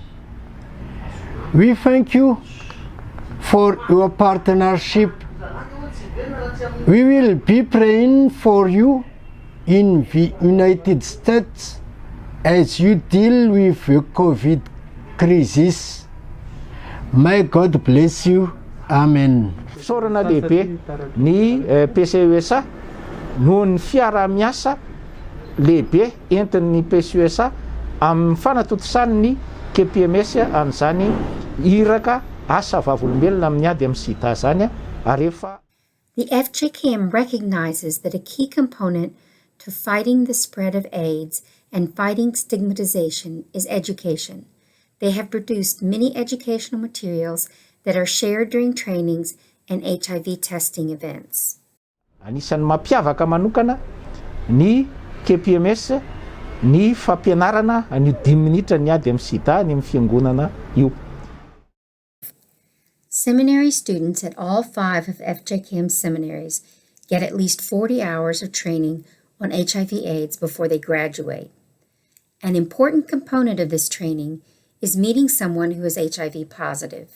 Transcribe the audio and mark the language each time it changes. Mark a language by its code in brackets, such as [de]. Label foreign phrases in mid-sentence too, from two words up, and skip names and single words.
[en] We thank you for your partnership. We will be praying for you in the United States as you deal with the COVID crisis. May God bless you. Amen. [mg] Sorana lehibe ny PCUSA noho ny fiara-miasa lehibe entin'ny PCUSA amin'ny fanatotosany ny KPMS amin'izany iraka asa vavolombelona amin'ny ady amin'ny sida zany arefa. [en] The FJKM recognizes that a key component to fighting the spread of AIDS and fighting stigmatization is education. They have produced many educational materials that are shared during trainings and HIV testing events. [mg] Anisan'ny mampiavaka manokana ny KPMS ny fampianarana ny 10 minitra ny ady amin'ny sida ny amin'ny fiangonana io. [en] Seminary students at all 5 of FJKM seminaries get at least 40 hours of training on HIV/AIDS before they graduate. An important component of this training is meeting someone who is HIV positive.